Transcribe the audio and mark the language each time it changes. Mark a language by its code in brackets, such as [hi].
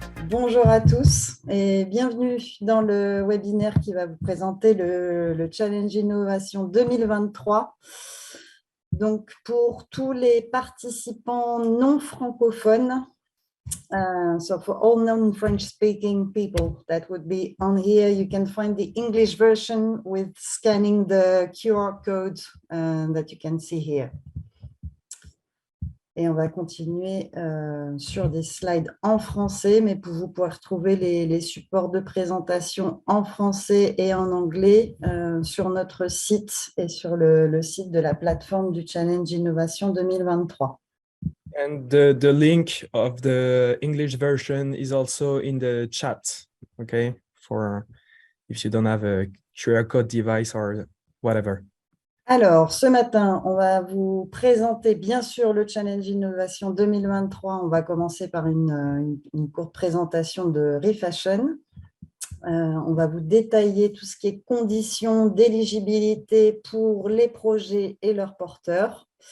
[fr] Bonjour à tous et bienvenue dans le webinaire qui va vous présenter le Challenge Innovation 2023. Donc, pour tous les participants non francophones, [en] so for all non-French-speaking people that would be on here, you can find the English version with scanning the QR code that you can see here. [fr] Et on va continuer sur des slides en français, mais vous pourrez retrouver les supports de présentation en français et en anglais sur notre site et sur le site de la plateforme du Challenge Innovation 2023. [en] And the link of the English version is also in the chat, okay? For if you don't have a QR code device or whatever. [fr] Alors, ce matin, on va vous présenter bien sûr le Challenge Innovation 2023. On va commencer par une courte présentation de ReFashion. On va vous détailler tout ce qui est conditions d'éligibilité pour les projets et leurs porteurs.